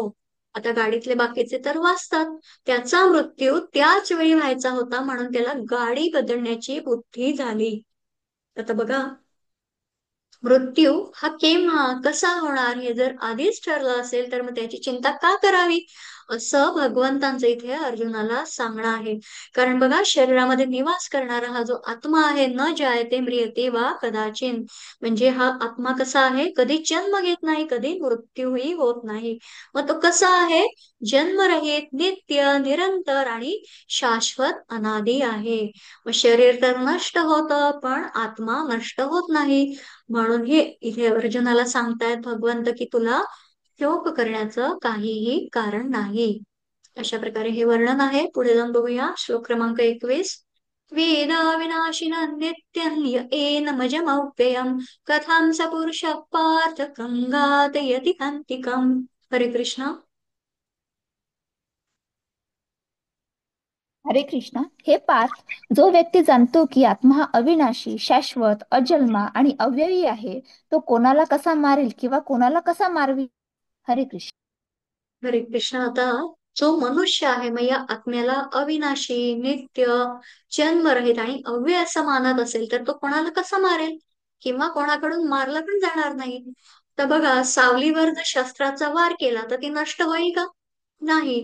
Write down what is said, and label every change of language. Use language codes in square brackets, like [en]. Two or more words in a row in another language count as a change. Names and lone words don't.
[mr] आता गाडीतले बाकीचे तर वाचतात. त्याचा मृत्यू त्याच वेळी व्हायचा होता म्हणून त्याला गाडी बदलण्याची बुद्धी झाली. आता बघा, मृत्यू हा केव्हा कसा होणार हे जर आधीच ठरलं असेल तर मग त्याची चिंता का करावी, असं भगवंतांचं इथे अर्जुनाला सांगणं आहे. कारण बघा, शरीरामध्ये निवास करणारा हा जो आत्मा आहे, [sa] न जायते म्रियते वा कदाचिन, [mr] म्हणजे हा आत्मा कसा आहे, कधी जन्म घेत नाही, कधी मृत्यूही होत नाही. मग तो कसा आहे, जन्मरहित, नित्य, निरंतर आणि शाश्वत अनादी आहे. मग शरीर तर नष्ट होतं पण आत्मा नष्ट होत नाही. म्हणून हे इथे अर्जुनाला सांगतायत भगवंत की तुला शोक करण्याचं काहीही कारण नाही. अशा प्रकारे हे वर्णन आहे. पुढे जाऊन बघूया श्लोक क्रमांक 21. [sa] वेदा विनाशिन नित्यं य एनमजमव्ययम् कथं स पुरुष पार्थ गंगातयति हन्तिकम्. हरे कृष्ण. हरे कृष्णा. [mr] हे पार्थ, जो व्यक्ती जाणतो की आत्मा हा अविनाशी, शाश्वत, अजन्मा आणि अव्ययी आहे, तो कोणाला कसा मारेल किंवा कोणाला कसा मारवी. [sa] हरे कृष्ण. हरे कृष्ण. [mr] आता जो मनुष्य आहे मग या आत्म्याला अविनाशी, नित्य, जन्मरहित आणि अव्यय असं मानत असेल तर तो कोणाला कसा मारेल किंवा कोणाकडून मारला पण जाणार नाही. तर बघा, सावलीवर जर शस्त्राचा वार केला तर ती नष्ट होईल का? नाही.